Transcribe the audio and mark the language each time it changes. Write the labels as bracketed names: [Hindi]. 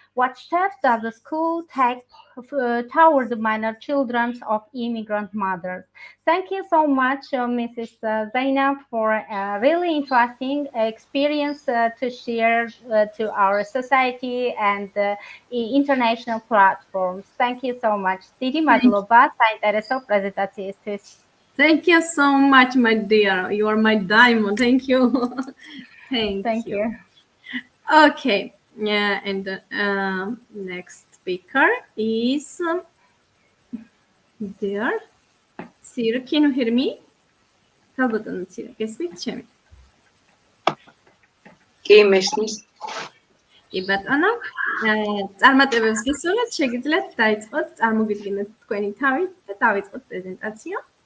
[English] What steps does the school take toward the minor children of immigrant mothers? Thank you so much, Mrs. Zainab, for a really interesting experience to share to our society and international platforms. Thank you so much. [Georgian] Დიდი მადლობა საინტერესო პრეზენტაციისთვის. [English] Thank you so much, my dear. You are my diamond. Thank you. Thank you. Okay. Yeah, and the next speaker is there. Sir, can you hear me? [Georgian] Kalbatan Sir, გესმით ჩემი? კი, მესმის. კი ბატონო, წარმატებებს გისურვებთ, შეგიძლიათ დაიწყოთ, წარმოგიდგინოთ თქვენი თავი და დავიწყოთ პრეზენტაცია.